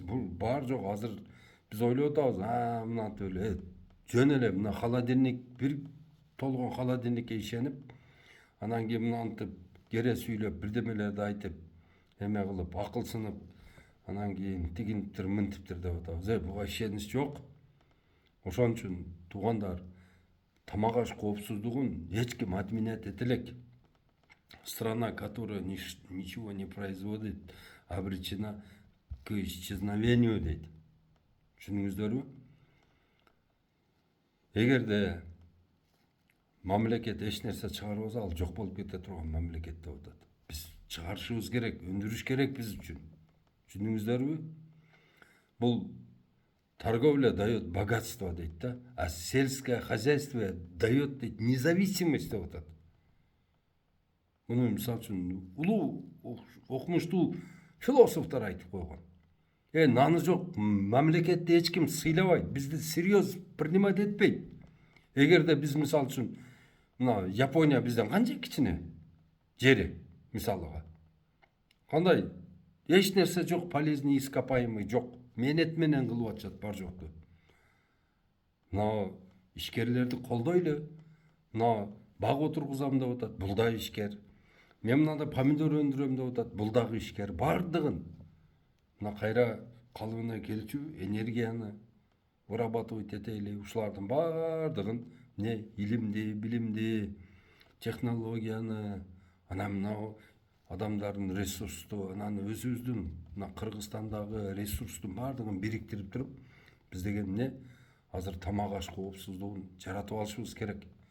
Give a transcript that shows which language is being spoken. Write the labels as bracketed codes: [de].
[ky] Бул бар жок азыр биз ойлоп атабыз, мынантип эле жөн эле мына холодильник бир толгон холодильникке ишенип, анан кийин мынантип кере сүйлөп бирдемелерди айтып, эме кылып, акылсынып, анан кийин тигинтиптир, мынтиптир деп атабыз. Буга ишенич жок. Ошон үчүн туугандар, тамак аш коопсуздугун эч ким отменять эте элек. [ru] Страна, которая ничего не производит, обречена к исчезновению [ky] дейт. Түшүндүңүздөрбү? Эгерде мамлекет эч нерсе чыгарбаса, ал жок болуп кете турган мамлекет деп атат. Биз чыгарышыбыз керек, өндүрүш керек биз үчүн. Түшүндүңүздөрбү? Бул [ru] торговля дает богатство [ky] дейт да, [ru] а сельское хозяйство дает [ky] дейт [ru] независимость [ky] деп атат. Муну мисалы үчүн улуу окумуштуу философтор айтып койгон. Наны жок мамлекетти эч ким сыйлабайт, бизди [ru] серьез принимать [ky] этпейт. Эгерде биз мисалы үчүн мына Япония бизден канча кичине жери мисалыга. Кандай эч нерсе жок, [ru] полезный ископаемый [ky] жок. Менет менен кылып атышат бар жокту. Мына ишкерлерди колдойлу. Мына бак отургузам деп атат, бул да ишкер. Мен мындай помидор өндүрөм деп атат, бул дагы ишкер. Бардыгын мына кайра калыбына келчү энергияны вырабатывать этели, ушулардын бардыгын не илимди, билимди, технологияны, анан мына адамдардын ресурсту, анан өзүбүздүн мына Кыргызстандагы ресурстун бардыгын бириктирип туруп, биз деген эмне азыр тамак аш коопсуздугун жаратып алышыбыз керек.